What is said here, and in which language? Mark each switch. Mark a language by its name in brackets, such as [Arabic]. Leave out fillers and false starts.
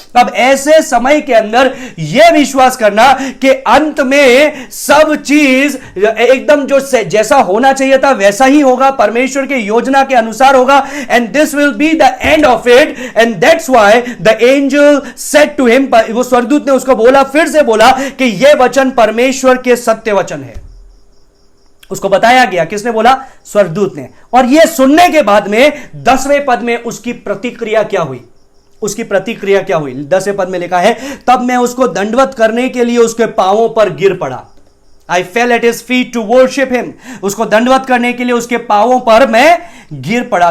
[Hindi] अब ऐसे समय के अंदर यह विश्वास करना कि अंत में सब चीज एकदम जो जैसा होना चाहिए था वैसा ही होगा, परमेश्वर के योजना के अनुसार होगा, [English] and this will be the end of it, and that's why the angel said to him, [Hindi] वो स्वर्गदूत ने उसको बोला, फिर से बोला कि यह वचन परमेश्वर के सत्य वचन है। उसको बताया गया, किसने बोला? स्वर्गदूत ने। और यह सुनने के बाद में 10वें पद में उसकी प्रतिक्रिया क्या हुई? उसकी प्रतिक्रिया क्या हुई? 10वें पद में लिखा है, तब मैं उसको दंडवत करने के लिए उसके पांवों पर गिर पड़ा। [English] I fell at his feet to worship him. [Hindi] उसको दंडवत करने के लिए उसके पांवों पर मैं गिर पड़ा।